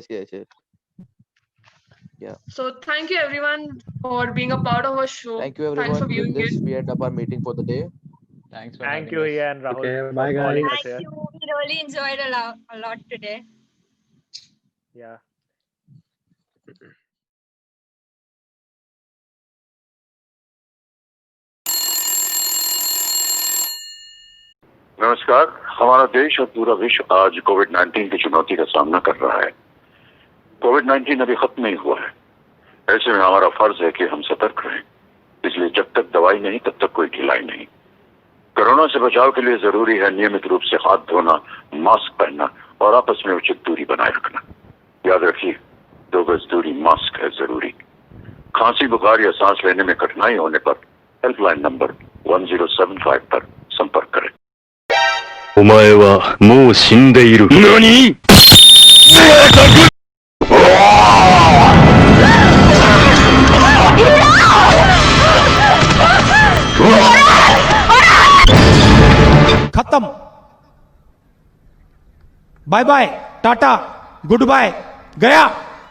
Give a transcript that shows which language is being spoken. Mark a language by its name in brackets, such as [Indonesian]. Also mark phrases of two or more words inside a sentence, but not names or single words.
[English] Yes. Yeah. So thank you everyone for being a part of our show. Thank you, Thanks for everyone. With viewing it. this, we end up our meeting for the day. Thanks for Thank having you, us. Hiya and Rahul, Okay, for bye calling guys. us Thank here. you. We really enjoyed a lot today. Yeah. [Hindi] नमस्कार। हमारा देश और पूरा विश्व आज कोविड-19 की चुनौती का सामना कर रहा है। कोविड-19 अभी खत्म नहीं हुआ है। ऐसे में हमारा फर्ज है कि हम सतर्क रहें। इसलिए जब तक दवाई नहीं तब तक कोई ढिलाई नहीं। कोरोना से बचाव के लिए जरूरी है नियमित रूप से हाथ धोना, मास्क पहनना और आपस में उचित दूरी बनाए रखना। याद रखिए, 2 गज दूरी, मास्क है जरूरी। खांसी, बुखार या सांस लेने में कठिनाई होने पर हेल्पलाइन नंबर 1075 पर संपर्क करें। [Japanese] お前はもう死んでいる。何？ [Hindi] खत्म। [English] bye bye, [Hindi] टाटा, [English] good bye, [Hindi] गया।